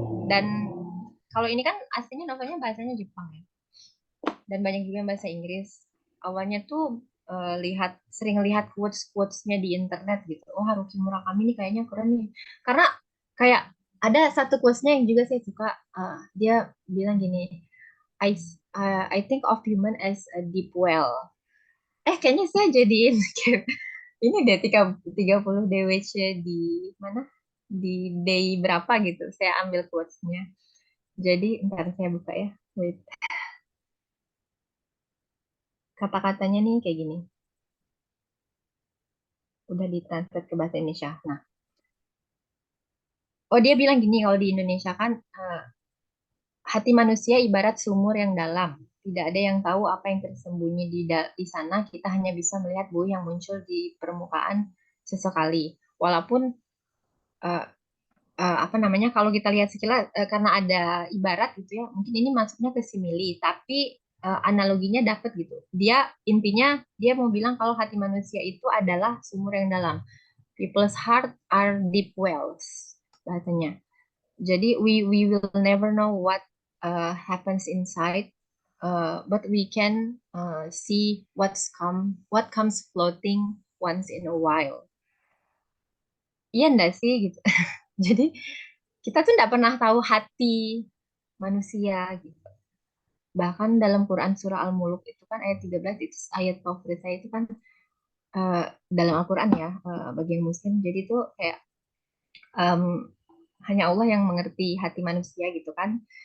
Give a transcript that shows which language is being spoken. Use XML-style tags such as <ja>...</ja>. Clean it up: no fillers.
<id>Dan kalau ini kan aslinya novelnya bahasanya Jepang ya. Dan banyak juga yang bahasa Inggris. Awalnya tuh sering lihat quotes-quotesnya di internet gitu. Oh, Haruki Murakami ini kayaknya keren nih. Karena kayak ada satu quotesnya yang juga saya suka. Dia bilang gini,</id> <en>I think of human as a deep well.</en> <id>Kayaknya saya jadiin ini deh 30 DWC di mana? Di day berapa gitu. Saya ambil quotes-nya. Jadi, ntar saya buka ya. Wait. Kata-katanya nih kayak gini. Udah ditranslate ke bahasa Indonesia. Nah, dia bilang gini kalau di Indonesia kan hati manusia ibarat sumur yang dalam. Tidak ada yang tahu apa yang tersembunyi di sana. Kita hanya bisa melihat buih yang muncul di permukaan sesekali. Walaupun eh, apa namanya, kalau kita lihat sekilas karena ada ibarat gitu ya, mungkin ini masuknya ke simili, tapi analoginya dapet gitu. Intinya dia mau bilang kalau hati manusia itu adalah sumur yang dalam.</id> <en>People's heart are deep wells bahasanya. Jadi we will never know what happens inside, but we can see what comes floating once in a while.</en> <id>Iya enggak sih gitu. Jadi kita tuh enggak pernah tahu hati manusia gitu. Bahkan dalam Quran surah Al-Muluk itu kan ayat 13, itu ayat favorit saya itu kan eh, dalam Al-Quran ya, bagi yang muslim. Jadi itu kayak em, hanya Allah yang mengerti hati manusia gitu kan.</id>